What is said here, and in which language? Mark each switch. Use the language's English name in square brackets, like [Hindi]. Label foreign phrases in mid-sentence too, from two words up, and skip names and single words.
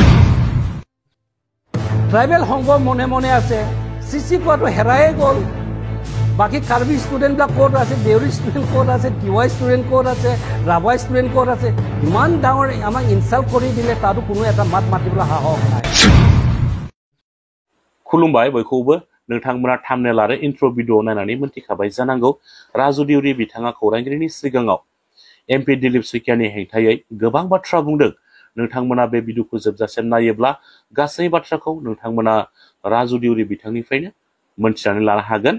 [Assamese] ট্ৰাইবেল সংঘ মনে মনে আছে, চিচি কোৱাটো হেৰায়ে গ'ল। বাকী কাৰ্বি ষ্টুডেণ্টবিলাক ক'ত আছে, দেউৰী ষ্টুডেণ্ট ক'ত আছে, টিৱাই ষ্টুডেণ্ট ক'ত আছে, ৰাভাই ষ্টুডেণ্ট ক'ত আছে। ইমান ডাঙৰ আমাক ইনচাল্ট কৰি দিলে তাতো কোনো এটা মাত মাতিবলৈ সাহস নাই। [Bodo] खुलुमबाय बयखौबो। नोंथांमोना थाम्बनेल आरो [English] intro video [Bodo] नायनानै मोनथिखाबाय जानांगौ राजु देउरि बिथाङा खौरांगिरिनि सिगाङाव एमपि दिलीप शइकियानि हेंथायै गोबां बाथ्रा बुंदों। नोंथांमोना बे भिडिअखौ जोबजासिम नायोब्ला गासै बाथ्राखौ नोंथांमोना राजु देउरि बिथांनिफ्रायनो मोनथिनानै लानो हागोन।